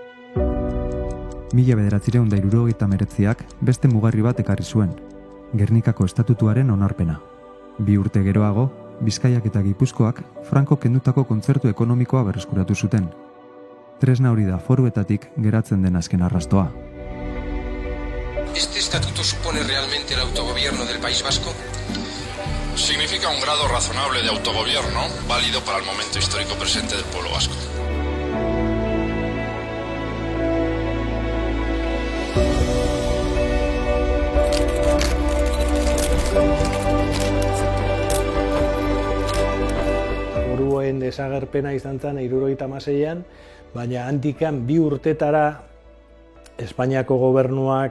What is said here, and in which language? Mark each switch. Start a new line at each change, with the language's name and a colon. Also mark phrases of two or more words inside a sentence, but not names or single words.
Basque: 1979ak beste mugarri bat ekarri zuen, Gernikako estatutuaren onarpena. 2 urte geroago, Bizkaiak eta Gipuzkoak Franco kendutako kontzertu ekonomikoa berreskuratu zuten. Tresna hori da foruetatik geratzen den azken arrastoa.
Spanish: ¿Este estatuto supone realmente el autogobierno del País Vasco? Significa un grado razonable de autogobierno, válido para el momento histórico presente del pueblo vasco.
Basque: Foruen desagerpena izan zen 76an, baina handikan 2 urtetara Espainiako gobernuak